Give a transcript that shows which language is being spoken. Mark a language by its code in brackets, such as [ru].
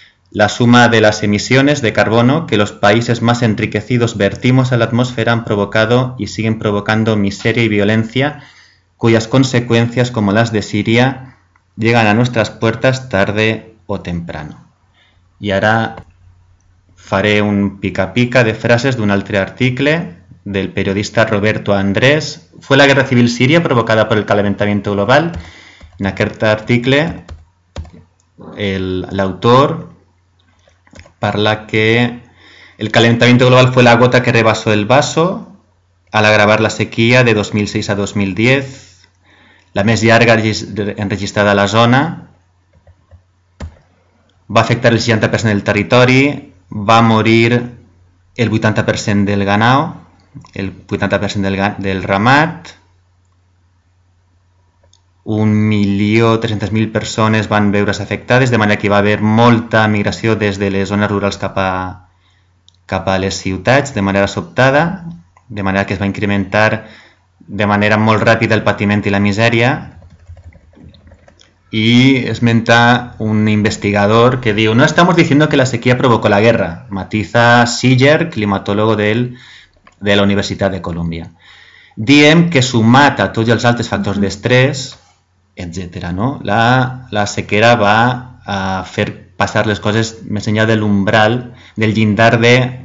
[es] La suma de las emisiones de carbono que los países más enriquecidos vertimos a la atmósfera han provocado y siguen provocando miseria y violencia, cuyas consecuencias, como las de Siria, llegan a nuestras puertas tarde o temprano. [ca] Y ahora faré un pica-pica de frases de un altre article del periodista Roberto Andrés. [es] ¿Fue la guerra civil siria provocada por el calentamiento global? [ca] En aquel article, el autor parla que [es] el calentamiento global fue la gota que rebasó el vaso al agravar la sequía de 2006 a 2010, [ca] la més llarga enregistrada a la zona, va afectar el 60% del territori, va morir el 80% del ganau, el 80% del ramat, 1.300.000 persones van veure's afectades, de manera que hi va haver molta migració des de les zones rurals cap a les ciutats, de manera sobtada, de manera que es va incrementar de manera molt ràpida el patiment i la misèria. I esmenta un investigador que diu: [es] no estamos diciendo que la sequía provocó la guerra, [ca] matiza Siller, climatólogo de la Universitat de Columbia. Diem que sumat a tots els altres factors d'estrès, etc., no? La sequera va a fer passar les coses més enllà de l'umbral, del llindar de